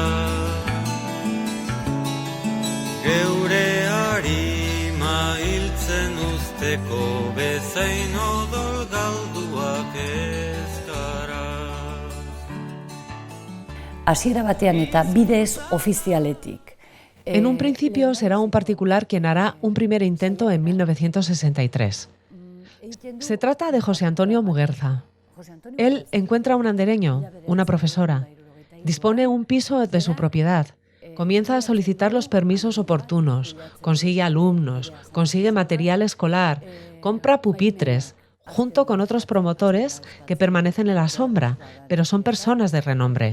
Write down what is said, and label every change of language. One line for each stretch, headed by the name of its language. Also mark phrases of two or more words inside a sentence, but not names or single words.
Basque: Geure harima hiltzen usteko bezain odol galduak ez gara. Hasiera batean eta bidez ofizialetik.
Spanish: En un principio será un particular quien hará un primer intento en 1963. Se trata de José Antonio Muguerza. Él encuentra un andereño, una profesora, dispone un piso de su propiedad, comienza a solicitar los permisos oportunos, consigue alumnos, consigue material escolar, compra pupitres, junto con otros promotores que permanecen en la sombra, pero son personas de renombre.